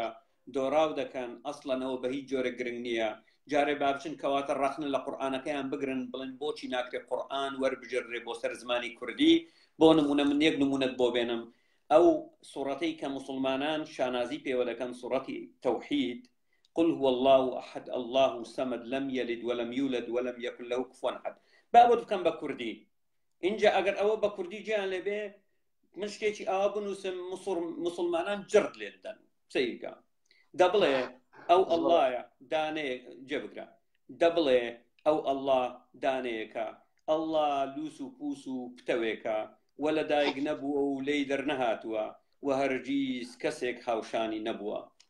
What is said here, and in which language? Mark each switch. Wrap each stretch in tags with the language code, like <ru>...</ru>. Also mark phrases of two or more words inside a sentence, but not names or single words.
<ckb>دۆڕاو دەکەن ئەسڵەن ئەوە بە هیچ جۆرە گرنگ نییە جارێ بابچن کەواتە ڕەخنە لە قورئانەکەیان بگرن بڵێن بۆچی ناکرێت قورئان وەربژێڕێ بۆ سەر زمانی کوردی بۆ نمونە من یەک نمونەت بۆ بێنم ئەو سوڕەتەی کە مسلمانان شانازی پێوە دەکەن سوڕەتی تەوحید</ckb> <ar>قل هو الله أحد الله الصمد لم يلد ولم يولد ولم يكن له كفوا أحد</ar> <ckb>بابد بکەم بە کوردی اینجا ئەگەر ئەوە بە کوردی گیان لێبێ من شتێکی ئاوا بنووسم مسلمانان جرد لێ دەدەن سەیرکە دەبڵێ ئەو ئەڵڵایە دانەیە جێبگرە دەبڵێ ئەو ئەڵڵا دانەیەکە ئەڵڵا لووس و پووس و پتەوێکە وە لە دایک نەبووە و لێی دەرنەهاتووە و هەرگیز کەسێک هاوشانی نەبووە</ckb>